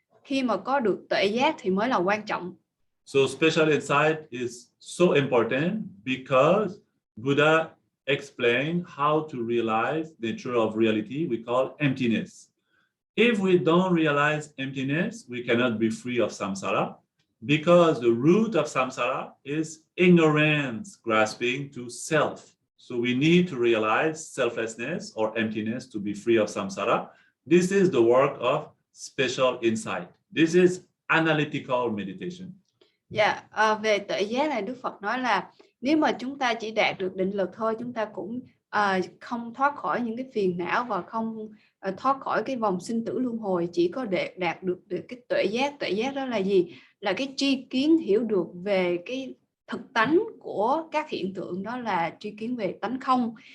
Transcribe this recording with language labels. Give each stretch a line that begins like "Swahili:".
Vietnamese: Khi mà có được tuệ giác thì mới là quan trọng.
English: So special insight is so important because Buddha explained how to realize the nature of reality we call emptiness. If we don't realize emptiness, we cannot be free of samsara. Because the root of samsara is ignorance, grasping to self. So we need to realize selflessness or emptiness to be free of samsara. This is the work of special insight. This is analytical meditation.
Vietnamese: Dạ, về tuệ giác này Đức Phật nói là nếu mà chúng ta chỉ đạt được định lực thôi, chúng ta cũng không thoát khỏi những cái phiền não và không thoát khỏi cái vòng sinh tử luân hồi. Chỉ có đạt được cái tuệ giác. Tuệ giác đó là gì? Là cái tri kiến hiểu được về cái thực tánh của các hiện tượng, đó là tri kiến về tánh không.